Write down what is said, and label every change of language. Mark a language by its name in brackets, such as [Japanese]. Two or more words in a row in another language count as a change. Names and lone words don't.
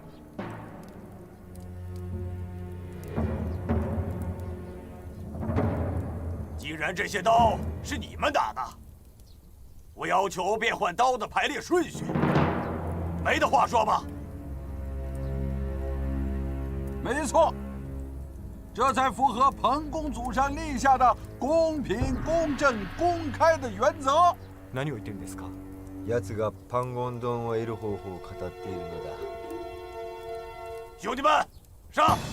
[Chinese] 既然这些刀是你们打的，我要求变换刀的排列顺序，没得话说吧？没错，这才符合彭公祖上立下的公平、公正、公开的原则。 [Japanese] 何を言ってるんですか？奴がパンゴン丼を得る方法を語っているのだ。 [Chinese] 兄弟们，上！